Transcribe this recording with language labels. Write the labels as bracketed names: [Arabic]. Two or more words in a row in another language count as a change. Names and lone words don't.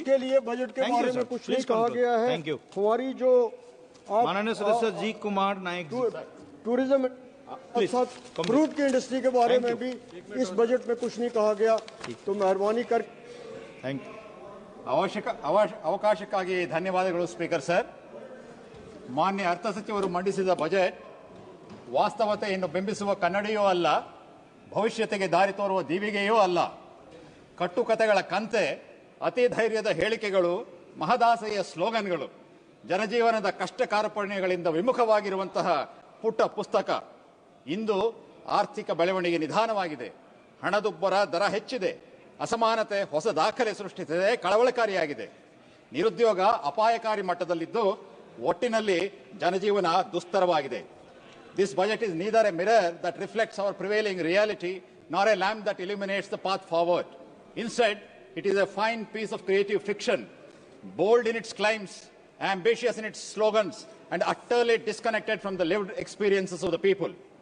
[Hindi] उसके लिए बजट के बारे में कुछ नहीं कहा गया है। हमारी जो माननीय सदस्य जी कुमार नायक जी, [English] tourism fruit [Hindi] की इंडस्ट्री के बारे में भी इस बजट में कुछ नहीं कहा गया, तो मेहरबानी कर। [English] थैंक यू। [Kannada] ಅವಕಾಶಕ್ಕಾಗಿ ಧನ್ಯವಾದಗಳು [English] Speaker sir. [Kannada] ಮಾನ್ಯ ಅರ್ಥ ಸಚಿವರು ಮಂಡಿಸಿದ ಬಜೆಟ್ ವಾಸ್ತವತೆಯನ್ನು ಬಿಂಬಿಸುವ ಕನ್ನಡಿಯೂ ಅಲ್ಲ, ಭವಿಷ್ಯತೆಗೆ ದಾರಿ ತೋರುವ ದೀವಿಗೆಯೂ ಅಲ್ಲ. ಕಟ್ಟುಕತೆಗಳ ಕಂತೆ, ಅತಿ ಧೈರ್ಯದ ಹೇಳಿಕೆಗಳು, ಮಹದಾಸೆಯ ಸ್ಲೋಗನ್ಗಳು, ಜನಜೀವನದ ಕಷ್ಟ ಕಾರ್ಪಣ್ಯಗಳಿಂದ ವಿಮುಖವಾಗಿರುವಂತಹ ಪುಟ್ಟ ಪುಸ್ತಕ. ಇಂದು ಆರ್ಥಿಕ ಬೆಳವಣಿಗೆ ನಿಧಾನವಾಗಿದೆ, ಹಣದುಬ್ಬರ ದರ ಹೆಚ್ಚಿದೆ, ಅಸಮಾನತೆ ಹೊಸ ದಾಖಲೆ ಸೃಷ್ಟಿಸಿದೆ, ಕಳವಳಕಾರಿಯಾಗಿದೆ. ನಿರುದ್ಯೋಗ ಅಪಾಯಕಾರಿ ಮಟ್ಟದಲ್ಲಿದ್ದು ಒಟ್ಟಿನಲ್ಲಿ ಜನಜೀವನ ದುಸ್ತರವಾಗಿದೆ. [English] This budget is neither a mirror that reflects our prevailing reality nor a lamp that illuminates the path forward. Instead, it is a fine piece of creative fiction, bold in its claims, ambitious in its slogans, and utterly disconnected from the lived experiences of the people.